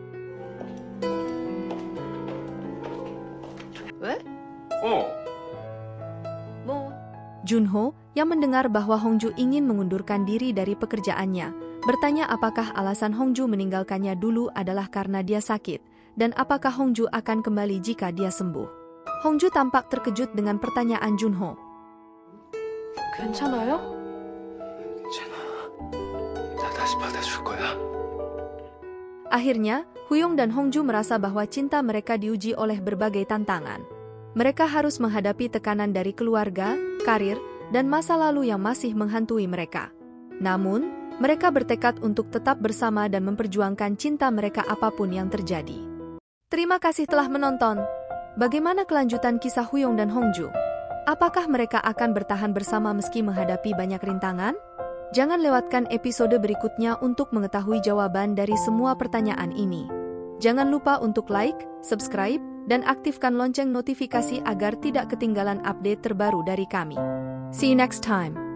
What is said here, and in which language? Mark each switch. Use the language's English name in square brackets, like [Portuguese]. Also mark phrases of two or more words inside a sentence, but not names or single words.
[Indonesian] Junho, yang mendengar bahwa Hongju ingin mengundurkan diri dari pekerjaannya, bertanya apakah alasan Hongju meninggalkannya dulu adalah karena dia sakit, dan apakah Hongju akan kembali jika dia sembuh. Hongju tampak terkejut dengan pertanyaan Junho. [Korean] 괜찮아요? 나 다시 받아줄 거야. [Indonesian] Akhirnya, Huyong dan Hongju merasa bahwa cinta mereka diuji oleh berbagai tantangan. Mereka harus menghadapi tekanan dari keluarga, karir, dan masa lalu yang masih menghantui mereka. Namun, mereka bertekad untuk tetap bersama dan memperjuangkan cinta mereka apapun yang terjadi. Terima kasih telah menonton. Bagaimana kelanjutan kisah Huyong dan Hongju? Apakah mereka akan bertahan bersama meski menghadapi banyak rintangan? Jangan lewatkan episode berikutnya untuk mengetahui jawaban dari semua pertanyaan ini. Jangan lupa untuk like, subscribe, dan aktifkan lonceng notifikasi agar tidak ketinggalan update terbaru dari kami. [English] See you next time.